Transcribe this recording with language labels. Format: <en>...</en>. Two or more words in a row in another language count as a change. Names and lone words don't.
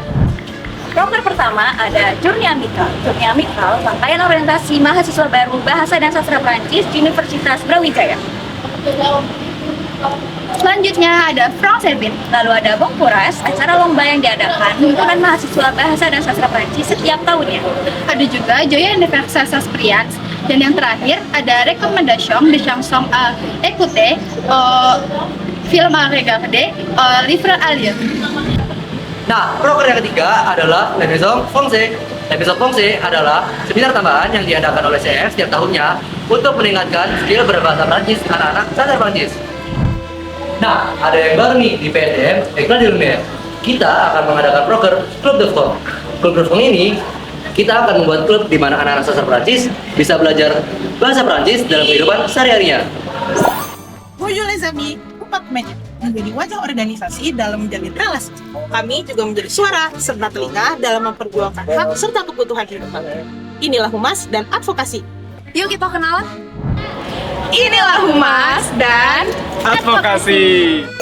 <id>Proker pertama ada Journey Amical. Journey Amical, rangkaian orientasi mahasiswa baru bahasa dan sastra Prancis di Universitas Brawijaya. Selanjutnya ada Franceville, lalu ada Bongkuras, acara lomba yang diadakan himpunan mahasiswa bahasa dan sastra Prancis setiap tahunnya. Ada juga Joya Universal Saspiens. Dan yang terakhir ada Recommendation de chanson à écouter film à regarder livre à lire. Nah, program yang ketiga adalah La Maison Française. La Maison Française adalah seminar tambahan yang diadakan oleh CEF setiap tahunnya untuk meningkatkan skill berbahasa Prancis anak-anak sastra Prancis. Nah, ada yang baru nih di PSDM, École de Lumière. Kita akan mengadakan proker Club de France. Club de France ini kita akan membuat klub di mana anak-anak sastra Prancis bisa belajar bahasa Prancis dalam kehidupan sehari-harinya.</id> <fr>Bonjour les amis,</fr> <id>Departemen menjadi wajah organisasi dalam menjalin relasi. Kami juga menjadi suara serta telinga dalam memperjuangkan hak serta kebutuhan hidup. Inilah Humas dan Advokasi. Yuk kita kenalan. Inilah Humas dan Advokasi.</id>